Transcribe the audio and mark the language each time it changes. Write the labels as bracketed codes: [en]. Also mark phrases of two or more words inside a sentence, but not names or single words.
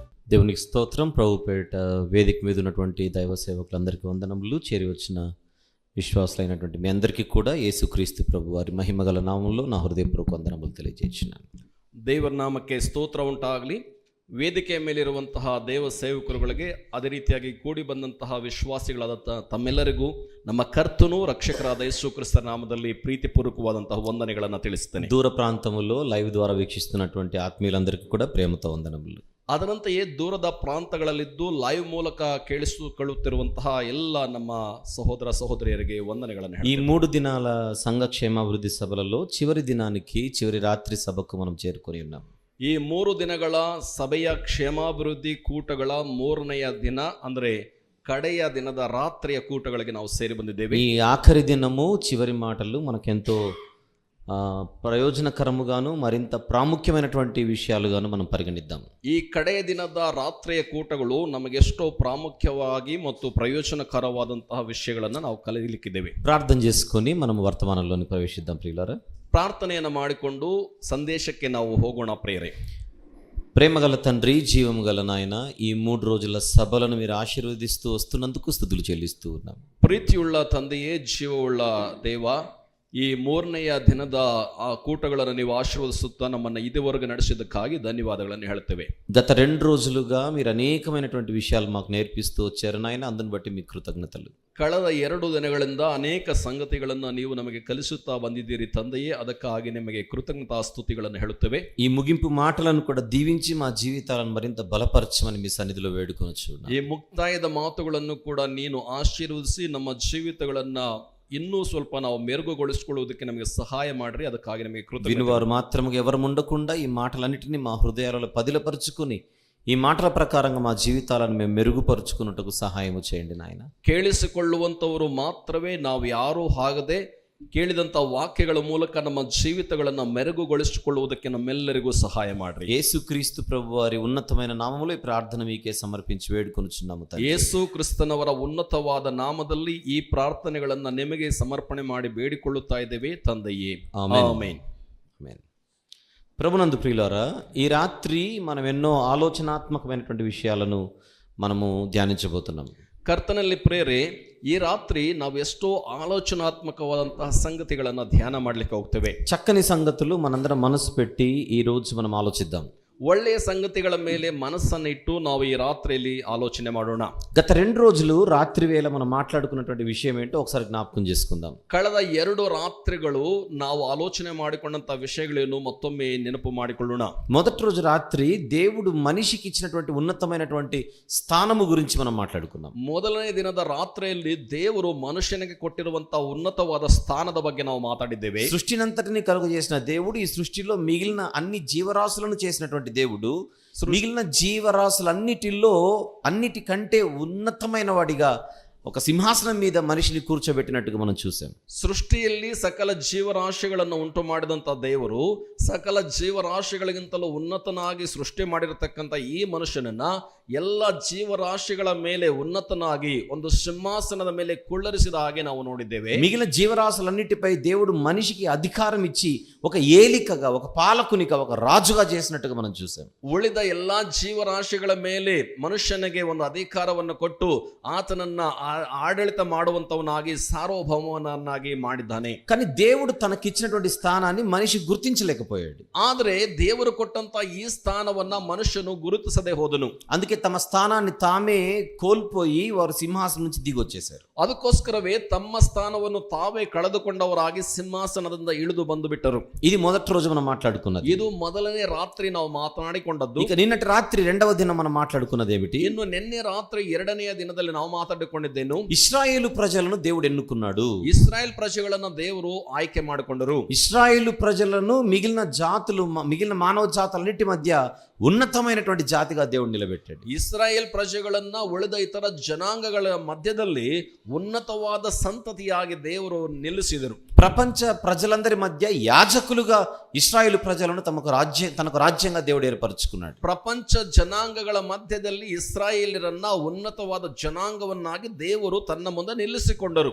[te] దేవునికి స్తోత్రం. ప్రభు పేరిట వేదిక మీద ఉన్నటువంటి దైవ సేవకులందరికీ వందనములు. చేరి వచ్చిన విశ్వాసులైనటువంటి మీ అందరికీ కూడా యేసుక్రీస్తು ప్రభు వారి మహిమగల ನಾಮములో నా హృదయపూర్వక వందనాలు తెలియజేస్తున్నాను. [kn] ದೇವರ ನಾಮಕ್ಕೆ ಸ್ತೋತ್ರ ಉಂಟಾಗಲಿ. ವೇದಿಕೆಯ ಮೇಲಿರುವಂತಹ ದೇವ ಸೇವಕರುಗಳಿಗೆ ಅದೇ ರೀತಿಯಾಗಿ ಕೂಡಿ ಬಂದಂತಹ ವಿಶ್ವಾಸಿಗಳಾದ ತಮ್ಮೆಲ್ಲರಿಗೂ ನಮ್ಮ ಕರ್ತನು ರಕ್ಷಕರಾದ ಯೇಸು ಕ್ರಿಸ್ತರ ನಾಮದಲ್ಲಿ ಪ್ರೀತಿಪೂರ್ವಕವಾದಂತಹ ವಂದನೆಗಳನ್ನು ತಿಳಿಸುತ್ತೇನೆ. [te] దూర ప్రాంతములో లైవ్ ద్వారా వీక్షిస్తున్నటువంటి ఆత్మీయులందరికీ కూడా ప్రేమతో వందనములు. [kn] ಅದರಂತೆಯೇ ದೂರದ ಪ್ರಾಂತಗಳಲ್ಲಿದ್ದು ಲೈವ್ ಮೂಲಕ ಕೇಳಿಸಿಕೊಳ್ಳುತ್ತಿರುವಂತಹ ಎಲ್ಲ ನಮ್ಮ ಸಹೋದರ ಸಹೋದರಿಯರಿಗೆ ವಂದನೆಗಳನ್ನು. [te] ఈ 3 దినాల సంఘ క్షేమాభివృద్ధి సభలలో చివరి దినానికి చివరి రాత్రి సభకు మనం చేరుకొని ఉన్నాం. [kn] ಈ 3 ದಿನಗಳ ಸಭೆಯ ಕ್ಷೇಮಾಭಿವೃದ್ಧಿ ಕೂಟಗಳ 3ನೆಯ ದಿನ ಅಂದರೆ ಕಡೆಯ ದಿನದ ರಾತ್ರಿಯ ಕೂಟಗಳಿಗೆ ನಾವು ಸೇರಿ ಬಂದಿದ್ದೇವೆ. [te] ఈ ఆఖరి దినము చివరి మాటలు మనకెంతో ప్రయోజనకరముగాను మరింత ప్రాముఖ్యమైనటువంటి విషయాలుగాను మనం పరిగణిద్దాం. [kn] ಈ ಕಡೆಯ ದಿನದ ರಾತ್ರಿಯ ಕೂಟಗಳು ನಮಗೆಷ್ಟೋ ಪ್ರಾಮುಖ್ಯವಾಗಿ ಮತ್ತು ಪ್ರಯೋಜನಕರವಾದಂತಹ ವಿಷಯಗಳನ್ನು ನಾವು ಕಲಿಯಲಿಕ್ಕಿದ್ದೇವೆ. [te] ప్రార్థన చేసుకొని మనం వర్తమానంలోని ప్రవేశిద్దాం ప్రియులారా. [kn] ಪ್ರಾರ್ಥನೆಯನ್ನು ಮಾಡಿಕೊಂಡು ಸಂದೇಶಕ್ಕೆ ನಾವು ಹೋಗೋಣ ಪ್ರಿಯರೇ. [te] ప్రేమగల తండ్రి, జీవము గల నాయన, ఈ 3 రోజుల సభలను మీరు ఆశీర్వదిస్తూ వస్తున్నందుకు స్తుతులు చెల్లిస్తూ ఉన్నాం. [kn] ಪ್ರೀತಿಯುಳ್ಳ ತಂದೆಯೇ, ಜೀವವುಳ್ಳ ದೇವ, ಈ 3ನೆಯ ದಿನದ ಆ ಕೂಟಗಳನ್ನು ನೀವು ಆಶೀರ್ವದಿಸುತ್ತಾ ನಮ್ಮನ್ನು ಇದುವರೆಗೆ ನಡೆಸಿದ್ದಕ್ಕಾಗಿ ಧನ್ಯವಾದಗಳನ್ನು ಹೇಳ್ತೇವೆ. [te] గత 2 రోజులుగా మీరు అనేకమైనటువంటి విషయాలు మాకు నేర్పిస్తూ వచ్చారు నాయన, అందుని బట్టి మీకు కృతజ్ఞతలు. [kn] ಕಳೆದ 2 ದಿನಗಳಿಂದ ಅನೇಕ ಸಂಗತಿಗಳನ್ನು ನೀವು ನಮಗೆ ಕಲಿಸುತ್ತಾ ಬಂದಿದ್ದೀರಿ ತಂದೆಯೇ, ಅದಕ್ಕಾಗಿ ನಿಮಗೆ ಕೃತಜ್ಞತಾ ಸ್ತುತಿಗಳನ್ನು ಹೇಳುತ್ತೇವೆ. [te] ఈ ముగింపు మాటలను కూడా దీవించి మా జీవితాలను మరింత బలపరచమని మీ సన్నిధిలో వేడుకొనుచున్నాం. [kn] ಈ ಮುಕ್ತಾಯದ ಮಾತುಗಳನ್ನು ಕೂಡ ನೀನು ಆಶೀರ್ವದಿಸಿ ನಮ್ಮ ಜೀವಿತಗಳನ್ನು ಇನ್ನೂ ಸ್ವಲ್ಪ ನಾವು ಮೆರುಗುಗೊಳಿಸಿಕೊಳ್ಳುವುದಕ್ಕೆ ನಮಗೆ ಸಹಾಯ ಮಾಡ್ರಿ. ಅದಕ್ಕಾಗಿ ನಮಗೆ ಕೃತಜ್ಞತೆ. [te] వినువారు మాత్రముగా ఎవరు ఉండకుండా ఈ మాటలన్నిటినీ మా హృదయాలలో పదిలపరుచుకుని ఈ మాటల ప్రకారంగా మా జీవితాలను మేము మెరుగుపరుచుకున్నట్టుకు సహాయము చేయండి నాయన. [kn] ಕೇಳಿಸಿಕೊಳ್ಳುವಂಥವರು ಮಾತ್ರವೇ, ನಾವು ಯಾರೂ ಆಗದೆ ಕೇಳಿದಂಥ ವಾಕ್ಯಗಳ ಮೂಲಕ ನಮ್ಮ ಜೀವಿತಗಳನ್ನು ಮೆರುಗುಗೊಳಿಸಿಕೊಳ್ಳುವುದಕ್ಕೆ ನಮ್ಮೆಲ್ಲರಿಗೂ ಸಹಾಯ ಮಾಡ್ರಿ. [te] యేసుక్రీస్తు ప్రభు వారి ఉన్నతమైన నామములో ఈ ప్రార్థన మీకే సమర్పించి వేడుకొనుచున్నాము. [kn] ಯೇಸು ಕ್ರಿಸ್ತನವರ ಉನ್ನತವಾದ ನಾಮದಲ್ಲಿ ಈ ಪ್ರಾರ್ಥನೆಗಳನ್ನು ನಿಮಗೆ ಸಮರ್ಪಣೆ ಮಾಡಿ ಬೇಡಿಕೊಳ್ಳುತ್ತಾ ಇದ್ದೇವೆ ತಂದೆಯೇ. [te] ఆమేన్. [kn] ಆಮೆನ್. [te] ఆమేన్. ప్రభునందు ప్రియులారా, ఈ రాత్రి మనం ఎన్నో ఆలోచనాత్మకమైనటువంటి విషయాలను మనము ధ్యానించబోతున్నాం. [kn] ಕರ್ತನಲ್ಲಿ ಪ್ರೇರೆ, ಈ ರಾತ್ರಿ ನಾವು ಎಷ್ಟೋ ಆಲೋಚನಾತ್ಮಕವಾದಂತಹ ಸಂಗತಿಗಳನ್ನು ಧ್ಯಾನ ಮಾಡ್ಲಿಕ್ಕೆ ಹೋಗ್ತೇವೆ. [te] చక్కని సంగతులు మనందరం మనసు పెట్టి ఈ రోజు మనం ఆలోచిద్దాం. [kn] ಒಳ್ಳೆಯ ಸಂಗತಿಗಳ ಮೇಲೆ ಮನಸ್ಸನ್ನು ಇಟ್ಟು ನಾವು ಈ ರಾತ್ರಿಯಲ್ಲಿ ಆಲೋಚನೆ ಮಾಡೋಣ. [te] గత 2 రోజులు రాత్రి వేళ మనం మాట్లాడుకున్నటువంటి విషయం ఏంటో ఒకసారి జ్ఞాపకం చేసుకుందాం. [kn] ಕಳೆದ 2 ರಾತ್ರಿಗಳು ನಾವು ಆಲೋಚನೆ ಮಾಡಿಕೊಂಡಂತ ವಿಷಯಗಳೇನು ಮತ್ತೊಮ್ಮೆ ನೆನಪು ಮಾಡಿಕೊಳ್ಳೋಣ. [te] మొదటి రోజు రాత్రి దేవుడు మనిషికి ఇచ్చినటువంటి ఉన్నతమైనటువంటి స్థానము గురించి మనం మాట్లాడుకున్నాం. [kn] ಮೊದಲನೇ ದಿನದ ರಾತ್ರಿಯಲ್ಲಿ ದೇವರು ಮನುಷ್ಯನಿಗೆ ಕೊಟ್ಟಿರುವಂತಹ ಉನ್ನತವಾದ ಸ್ಥಾನದ ಬಗ್ಗೆ ನಾವು ಮಾತಾಡಿದ್ದೇವೆ. [te] సృష్టినంతటిని కలుగ చేసిన దేవుడు ఈ సృష్టిలో మిగిలిన అన్ని జీవరాశులను చేసినటువంటి దేవుడు మిగిలిన జీవరాశులన్నిటిలో అన్నిటికంటే ఉన్నతమైన వాడిగా ఒక సింహాసనం మీద మనిషిని కూర్చోబెట్టినట్టుగా మనం చూసాం. [kn] ಸೃಷ್ಟಿಯಲ್ಲಿ ಸಕಲ ಜೀವರಾಶಿಗಳನ್ನು ಉಂಟು ಮಾಡಿದಂಥ ದೇವರು ಸಕಲ ಜೀವರಾಶಿಗಳಿಗಿಂತಲೂ ಉನ್ನತನಾಗಿ ಸೃಷ್ಟಿ ಮಾಡಿರತಕ್ಕಂಥ ಈ ಮನುಷ್ಯನನ್ನ ಎಲ್ಲ ಜೀವರಾಶಿಗಳ ಮೇಲೆ ಉನ್ನತನಾಗಿ ಒಂದು ಸಿಂಹಾಸನದ ಮೇಲೆ ಕುಳ್ಳರಿಸಿದ ಹಾಗೆ ನಾವು ನೋಡಿದ್ದೇವೆ. [te] మిగిలిన జీవరాశులన్నిటిపై దేవుడు మనిషికి అధికారం ఇచ్చి ఒక ఏలికగా, ఒక పాలకునిగా, ఒక రాజుగా చేసినట్టుగా మనం చూసాం. [kn] ಉಳಿದ ಎಲ್ಲಾ ಜೀವರಾಶಿಗಳ ಮೇಲೆ ಮನುಷ್ಯನಿಗೆ ಒಂದು ಅಧಿಕಾರವನ್ನು ಕೊಟ್ಟು ಆತನನ್ನ ಆಡಳಿತ ಮಾಡುವಂತವನಾಗಿ ಸಾರ್ವಭೌಮವನ್ನಾಗಿ ಮಾಡಿದ್ದಾನೆ. [te] కానీ దేవుడు తనకిచ్చినటువంటి స్థానాన్ని మనిషి గుర్తించలేకపోయాడు. [kn] ಆದರೆ ದೇವರು ಕೊಟ್ಟಂತ ಈ ಸ್ಥಾನವನ್ನ ಮನುಷ್ಯನು ಗುರುತಿಸದೆ ಹೋದನು. [te] అందుకే తమ స్థానాన్ని తామే కోల్పోయి వారు సింహాసనం నుంచి దిగొచ్చేశారు. [kn] ಅದಕ್ಕೋಸ್ಕರವೇ ತಮ್ಮ ಸ್ಥಾನವನ್ನು ತಾವೇ ಕಳೆದುಕೊಂಡವರಾಗಿ ಸಿಂಹಾಸನದಿಂದ ಇಳಿದು ಬಂದು ಬಿಟ್ಟರು. [te] ఇది మొదటి రోజు మనం మాట్లాడుకున్నది. [kn] ಇದು ಮೊದಲನೇ ರಾತ್ರಿ ನಾವು ಮಾತನಾಡಿಕೊಂಡದ್ದು. [te] ఇక నిన్నటి రాత్రి రెండవ దినం మనం మాట్లాడుకున్నది ఏమిటి? [kn] ಇನ್ನು ನಿನ್ನೆ ರಾತ್ರಿ 2ನೆಯ ದಿನದಲ್ಲಿ ನಾವು ಮಾತಾಡಿಕೊಂಡಿದ್ದೇನು, [te] ఇశ్రాయేలు ప్రజలను దేవుడు ఎన్నుకున్నాడు. [kn] ಇಸ್ರಾಯೇಲ್ ಪ್ರಜೆಗಳನ್ನ ದೇವರು ಆಯ್ಕೆ ಮಾಡಿಕೊಂಡರು. [te] ఇశ్రాయేలు ప్రజలను మిగిలిన జాతులు, మిగిలిన మానవ జాతులన్నిటి మధ్య ఉన్నతమైనటువంటి జాతిగా దేవుడు నిలబెట్టాడు. [kn] ಇಸ್ರಾಯೇಲ್ ಪ್ರಜೆಗಳನ್ನ ಉಳಿದ ಇತರ ಜನಾಂಗಗಳ ಮಧ್ಯದಲ್ಲಿ ఉన్నతವಾದ ಸಂತತಿಯಾಗಿ ದೇವರು ನಿಲ್ಲಿಸಿದರು. [te] ప్రపంచ ప్రజలందరి మధ్య యాజకులుగా ఇశ్రాయేలు ప్రజలను తనకు రాజ్యంగా దేవుడు ఏర్పరచుకున్నాడు. [kn] ಪ್ರಪಂಚ ಜನಾಂಗಗಳ ಮಧ್ಯದಲ್ಲಿ ಇಸ್ರಾಯೇಲರನ್ನ ఉన్నతವಾದ ಜನಾಂಗವನ್ನಾಗಿ ದೇವರು ತನ್ನ ಮುಂದೆ ನಿಲ್ಲಿಸಿಕೊಂಡರು.